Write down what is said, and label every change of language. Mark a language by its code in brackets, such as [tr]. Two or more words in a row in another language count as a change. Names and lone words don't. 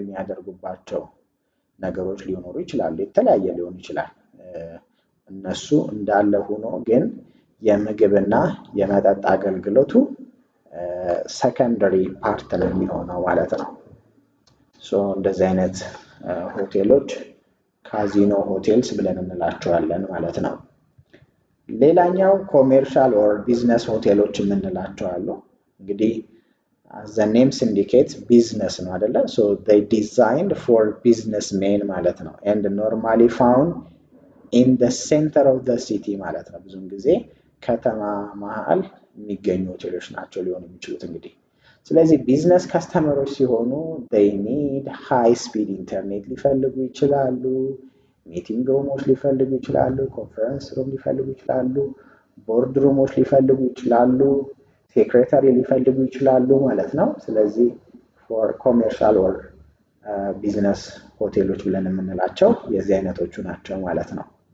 [am] የሚያደርጉባቸው ነገሮች ሊኖሩ ይችላሉ። የተለያየ ሊሆን ይችላል። እነሱ እንዳለ ሆኖ ግን የምግብና የመጠጥ አገልግሎቱ [en] secondary part [am] ነው የሚሆነው ማለት ነው። እንደዚህ አይነት ሆቴሎች [en] casino hotels [am] ብለን እንላቸዋለን ማለት ነው። ሌላኛው [en] commercial or business [am] ሆቴሎች የምንላቸው አሉ። እንግዲህ [en] the names indicate [am] ቢዝነስ ነው አይደለ? [en] So they designed for businessmen [am] ማለት ነው [en] and normally found in the center of the city ማለት [am] ነው። ብዙም ጊዜ ከተማ መሃል የሚገኙ ሆቴሎች ናቸው ሊሆኑ የሚችሉት እንግዲህ። ስለዚህ [en] business customers [am] ሲሆኑ [en] they need high speed [am] ኢንተርኔት ሊፈልጉ ይችላሉ፣ [en] meeting rooms [am] ሊፈልጉ ይችላሉ፣ [en] conference room [am] ሊፈልጉ ይችላሉ፣ [en] board rooms [am] ሊፈልጉ ይችላሉ፣ ሴክሬታሪ ሊፈልጉ ይችላሉ ማለት ነው። ስለዚህ [en] for commercial or business [am] ሆቴሎች ብለን የምንላቸው የዚህ አይነቶቹ ናቸው ማለት ነው።